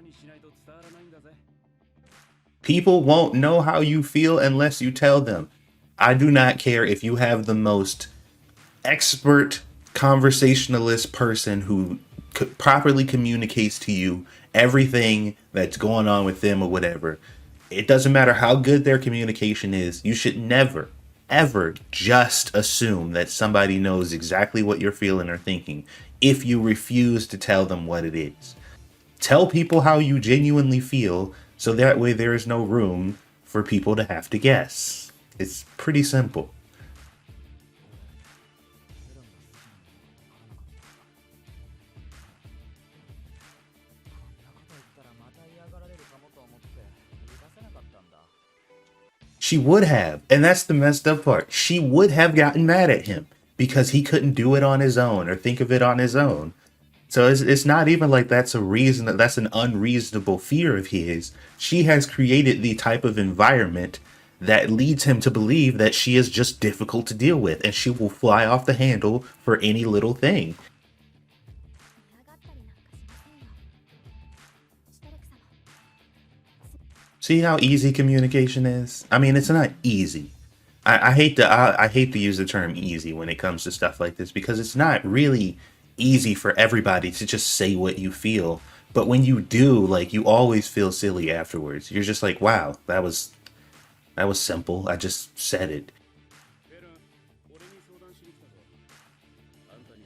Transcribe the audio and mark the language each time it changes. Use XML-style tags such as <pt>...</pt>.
<ja>あいつはガキなんだ。雑誌は良くないぞ。仲直りしたいんだろ。思いってのは言葉にしないと伝わらないんだぜ。</ja> <en>People won't know how you feel unless you tell them. I do not care if you have the most expert conversationalist person who properly communicates to you everything that's going on with them or whatever. It doesn't matter how good their communication is. You should never, ever just assume that somebody knows exactly what you're feeling or thinking if you refuse to tell them what it is. Tell people how you genuinely feel so that way there is no room for people to have to guess. It's pretty simple.</en> <ja>フェルンが好きなのにこんなこと言ったらまた嫌がられるかもと思って言い出せなかったんだ。</ja> <en>She would have, and that's the messed up part. She would have gotten mad at him because he couldn't do it on his own or think of it on his own. So it's not even like that's a reason that's an unreasonable fear of his. She has created the type of environment that leads him to believe that she is just difficult to deal with and she will fly off the handle for any little thing.</en> <ja>嫌がったりなんかしませんよ。シュタルク様。す</ja> <en>See how easy communication is? I mean, it's not easy. I hate to use the term easy when it comes to stuff like this because it's not really easy for everybody to just say what you feel. But when you do, like you always feel silly afterwards. You're just like, wow, that was simple. I just said it.</en> <ja>フェルン、俺に相談しに来たぞ。あ</ja>